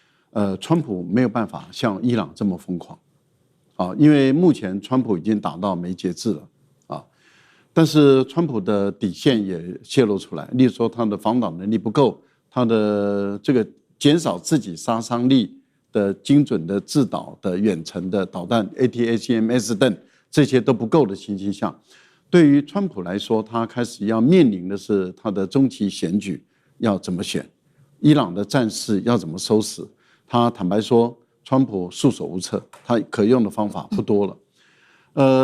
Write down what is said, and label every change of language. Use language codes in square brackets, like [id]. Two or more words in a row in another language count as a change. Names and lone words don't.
[zh] 川普沒有辦法像伊朗這麼瘋狂，啊，因為目前川普已經打到沒節制了，啊，但是川普的底線也洩露出來，例如說他的防導能力不夠，他的這個減少自己殺傷力的精準的制導的遠程的導彈 ATACMS 等這些都不夠的情形下，對於川普來說，他開始要面臨的是他的中期選舉要怎麼選，伊朗的戰事要怎麼收拾。他坦白說，川普束手無策，他可用的方法不多了。